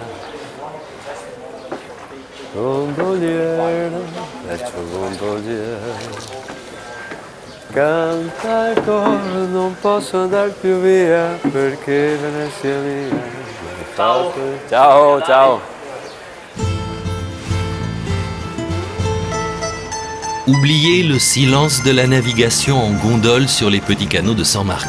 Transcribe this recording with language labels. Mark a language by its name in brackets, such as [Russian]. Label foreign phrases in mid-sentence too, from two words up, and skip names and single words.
[Italian] Gondoliere, vecchio gondoliere. Canta il coro, non posso andare più via perché Venezia mia. Ciao, ciao, ciao. [French] Oubliez le silence de la navigation en gondole sur les petits canaux de San Marco.